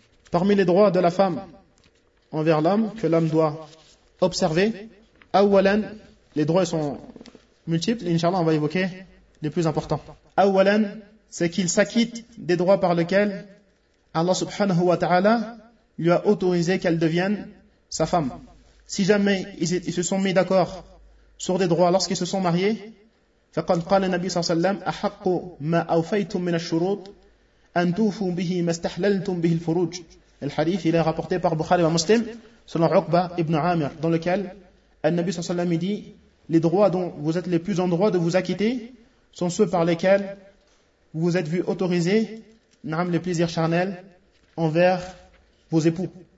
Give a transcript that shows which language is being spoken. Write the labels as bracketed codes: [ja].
[fr] Parmi les droits de la femme envers l'homme, que l'homme doit observer, awalan, les droits sont multiples, inshallah on va évoquer les plus importants. Awalan, c'est qu'il s'acquitte des droits par lesquels Allah subhanahu wa ta'ala lui a autorisé qu'elle devienne sa femme. Si jamais ils se sont mis d'accord sur des droits lorsqu'ils se sont mariés, [ar] فَقَدْ قَالَ النَّبِيُّ صَلَّى اللَّهُ عَلَيْهِ وَسَلَّمَ أَحَقُّ مَا أَوْفَيْتُمْ مِنَ الشُّرُوطِ أَنْ تُوفُوا بِهِ مَا اسْتَحْلَلْتُمْ بِهِ الْفُرُوجَ. [fr] الحديث il est rapporté par Bukhari et Muslim selon Uqba ibn Amir, dans lequel [ar] النبي صلى الله عليه وسلم [fr] dit: les droits dont vous êtes les plus en droit de vous acquitter sont ceux par lesquels vous êtes vu autoriser les plaisirs charnels envers vos époux.